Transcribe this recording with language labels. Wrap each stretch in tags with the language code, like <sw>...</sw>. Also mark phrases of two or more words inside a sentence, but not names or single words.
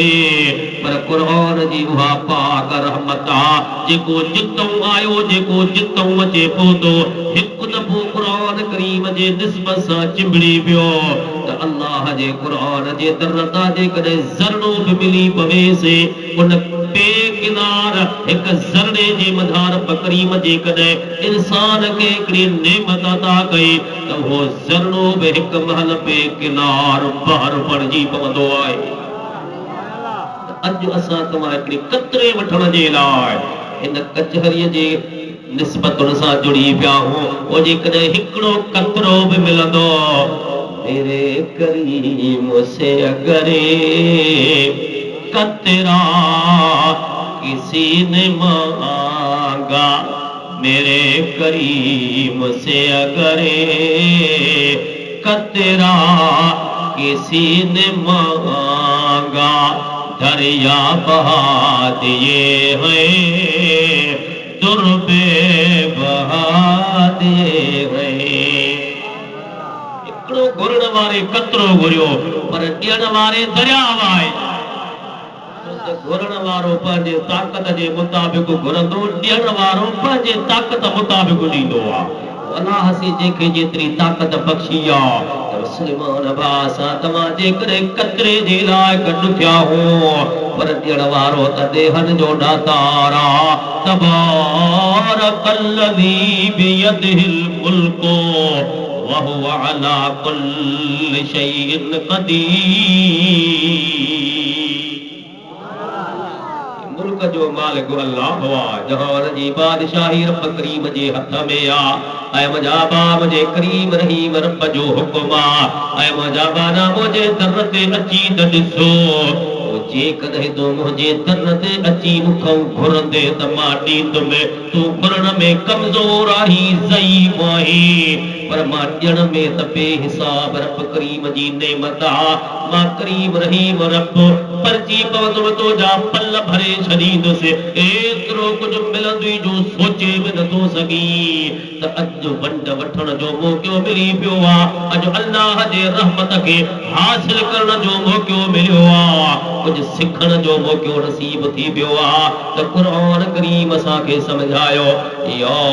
<sd>पर कुरान जी उहा पाक रहमत आहे जेको जितऊं आयो जेको जितऊं अचे पहुतो हिकु दफ़ो कुरान करीम जे निस्बत सां चिंबड़ी पियो त अल्लाह जे कुरान जे दर तां जेकॾहिं ज़रणो बि मिली पवेसि उन बेकिनार हिकु ज़रणे जे मधार करीम जेकॾहिं इंसान खे हिकिड़ी नेमत अता कई त उहो ज़रणो बि हिकु महल बेकिनार ॿाहिरि पढ़जी पवंदो आहे। अॼु असां तव्हां हिकिड़ी कतरे वठण जे लाइ इन कचहरीअ जे निस्बतुनि सां जुड़ी पिया हूं वो जेकॾहिं हिकिड़ो कतरो बि मिलंदो</sd> <ur>میرے کریم سے اگرے قطرہ کسی نے مانگا میرے کریم سے اگرے قطرہ کسی نے مانگا دریا بہا دیے ہیں دُربے بہا دیے ہیں.</ur> <sd>हिकिड़ो घुरण वारे कतरो घुरियो पर ॾियण वारे दरिया वाए। घुरण वारो पंहिंजे ताक़त जे मुताबिक़ घुरंदो ॾियण वारो पंहिंजे ताक़त मुताबिक़ ॾींदो आहे। अलाह सी जेके जेतिरी ताक़त बख़्शी आहे त मुस्लमान भाउ सां तव्हां जेकॾहिं कतरे जे लाइ गॾु थिया हो पर ॾियण वारो त देहन जो दातार आहे।</sd> <ar>تبارك الذي بيده الملك وهو على كل شيء قدير.</ar> <sd>मुल्क जो मालिक मालिक अल्लाह हुआ जहान जी बादशाही रब करीम जे हथ में आ ऐ मुंहिंजा बाब जे करीम रहीम रब जो हुक्म आ ऐ मुंहिंजा बाना मुंहिंजे दर ते अची त ॾिसो जे कॾहिं तूं मुंहिंजे दर ते अची मूंखां घुरंदे त मां ॾींदुमि तूं घुरण में कमज़ोर आहीं ज़ईफ़ आहीं पर मां ॾियण में त बेहिसाब रब करीम जी नेमत आ मां करीम रहीम रब परची पवंदुमि तुंहिंजा पल भरे छॾींदुसि एतिरो कुझु मिलंदुई जो सोचे बि नथो सघीं त अॼु वंड वठण जो मौक़ो मिली पियो आहे अॼु अल्लाह जे रहमत खे हासिल करण जो मौक़ो मिलियो आहे कुझु सिखण जो मौक़ो नसीब थी पियो आहे त क़ुरान करीम असांखे सम्झायो या</sd>